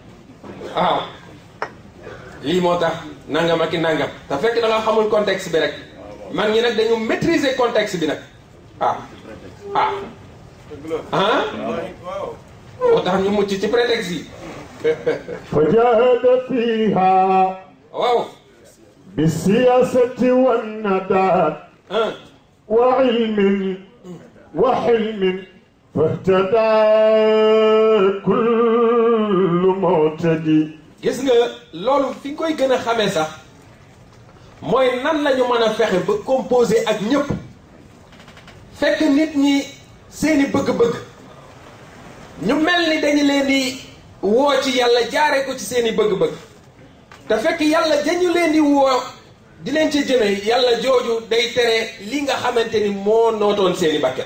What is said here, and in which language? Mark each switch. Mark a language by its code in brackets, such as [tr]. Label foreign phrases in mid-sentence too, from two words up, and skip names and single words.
[wo] lii moo tax nangam ak i nangam te fekk da nga xamul contexte bi rek mag ñi nag dañu [fr] maîtriser contexte [wo] bi nag moo tax ñu mucc ci prétexte yi [ar] فجاهد فيها waaw بالسياسة والندى وعلم وحلم فاهتدى كل معتدي [wo] gis nga loolu fi nga koy gën a xamee sax mooy nan lañu mën a fexe ba composer ak ñëpp fekk nit ñi seeni bëgg-bëgg ñu mel ni dañu leen di woo ci yàlla jaare ko ci seeni bëgg-bëgg te fekk yàlla dañu leen di woo di leen ci jëme yàlla jooju day tere li nga xamante ni moo nootoon seeni bakket